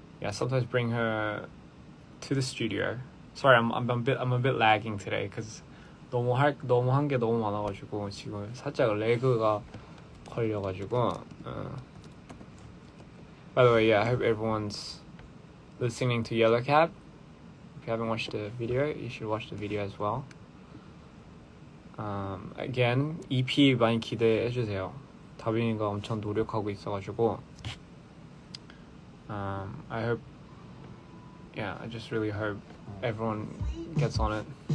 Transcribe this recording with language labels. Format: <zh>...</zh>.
<en>Sometimes bring her to the studio. Sorry, I'm a bit lagging today because</en> <ko>너무 한 게 너무 많아가지고 지금 살짝 레그가 걸려가지고.</ko> <en>By the way, I hope everyone's listening to Yellow Cab. If you haven't watched the video, you should watch the video as well. Again,</en> <ko>EP 많이 기대해주세요. 다빈이가 엄청 노력하고 있어가지고</ko> <en>I just really hope everyone gets on it.</en>